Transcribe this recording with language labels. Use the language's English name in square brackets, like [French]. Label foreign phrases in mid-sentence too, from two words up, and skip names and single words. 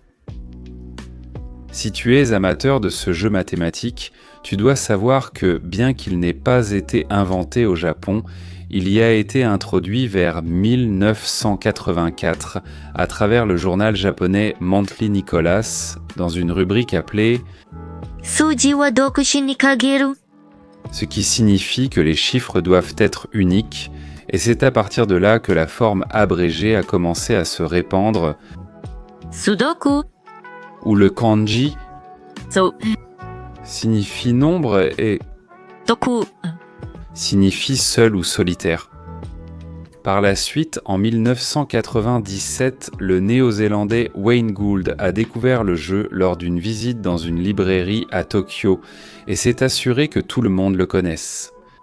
[French] Si tu es amateur de ce jeu mathématique, tu dois savoir que, bien qu'il n'ait pas été inventé au Japon, il y a été introduit vers 1984 à travers le journal japonais Monthly Nicholas dans une rubrique appelée [Japanese] 数字は独身に限る [French] ce qui signifie que les chiffres doivent être uniques, et c'est à partir de là que la forme abrégée a commencé à se répandre, [Japanese] 数読 [French] où le kanji [Japanese] そう [French] signifie nombre et [Japanese] 読 [French] signifie seul ou solitaire. Par la suite, en 1997, le néo-zélandais Wayne Gould a découvert le jeu lors d'une visite dans une librairie à Tokyo et s'est assuré que tout le monde le connaisse.